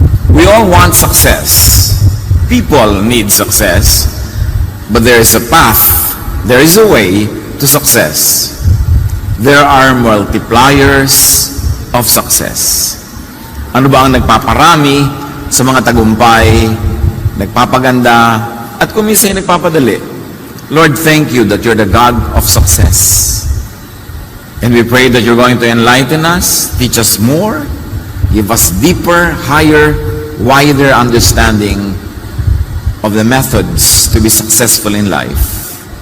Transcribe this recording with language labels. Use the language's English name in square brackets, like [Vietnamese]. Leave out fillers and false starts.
[English] We all want success. People need success, but there is a path, there is a way to success. There are multipliers of success. [Filipino] Ano ba ang nagpaparami sa mga tagumpay, nagpapaganda, at kung minsan nagpapadali? [English] Lord, thank you that you're the God of success. And we pray that you're going to enlighten us, teach us more, give us deeper, higher, wider understanding of the methods to be successful in life.